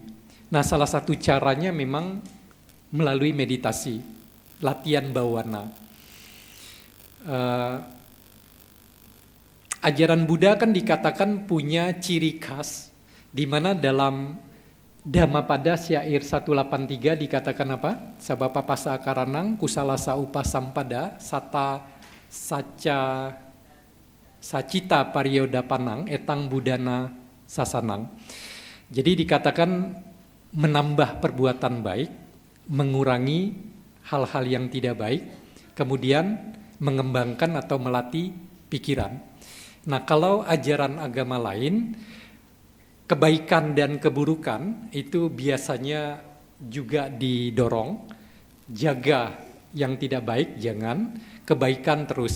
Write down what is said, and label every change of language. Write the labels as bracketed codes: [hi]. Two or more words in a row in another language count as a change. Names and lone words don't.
[id] Nah, salah satu caranya memang melalui meditasi, latihan bawana. Ajaran Buddha kan dikatakan punya ciri khas, di mana dalam Dhammapada syair 183 dikatakan apa? [pi] Sabapa pasa karanang kusalasa upasampada sata saca sacita pariyodapanang etang budana sasanang. [id] Jadi dikatakan menambah perbuatan baik, mengurangi hal-hal yang tidak baik, kemudian mengembangkan atau melatih pikiran. Nah, kalau ajaran agama lain, kebaikan dan keburukan itu biasanya juga didorong, jaga yang tidak baik jangan, kebaikan terus.